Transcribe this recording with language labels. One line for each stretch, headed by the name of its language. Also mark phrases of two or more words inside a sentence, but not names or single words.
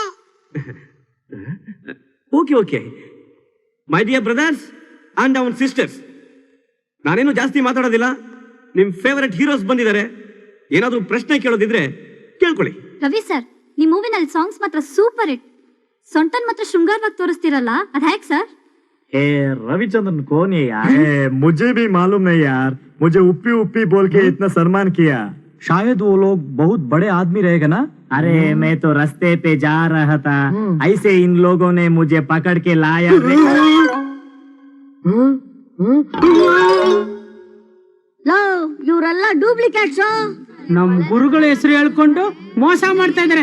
English: okay okay, my dear brothers and avan sisters,
Kannada: ನಾನೇನು ಜಾಸ್ತಿ ಮಾತಾಡೋದಿಲ್ಲ. ನಿಮ್
English: favourite heroes
Kannada: ಬಂದಿದ್ದಾರೆ. ಏನಾದ್ರೂ ಪ್ರಶ್ನೆ ಕೇಳೋದಿದ್ರೆ ಕೇಳ್ಕೊಳ್ಳಿ. ರವಿ ಸರ್, ನಿಮ್ ಮೂವಿನಲ್ಲಿ ಸಾಂಗ್ಸ್ ಮಾತ್ರ
English: super hit.
Kannada: ಸೊಂಟನ್ ಮಾತ್ರ ಶೃಂಗಾರವಾಗಿ ತೋರಿಸ್ತಿರಲ್ಲ, ಅದ್ ಹೇಗ್ ಸರ್?
Hindi: रविचंद्रन कौन है यार? मुझे भी मालूम नहीं यार, मुझे उप्पी उप्पी बोल के इतना सम्मान किया. शायद वो लोग बहुत बड़े आदमी रहेगा ना. अरे मैं तो रास्ते पे जा रहा था, ऐसे इन लोगों ने मुझे पकड़ के लाया.
Kannada: ಇವರೆಲ್ಲ ಡೂಪ್ಲಿಕೇಟ್ಸ್. ನಮ್ ಗುರುಗಳ ಹೆಸರು ಹೇಳ್ಕೊಂಡು ಮೋಸ ಮಾಡ್ತಾ ಇದಾರೆ.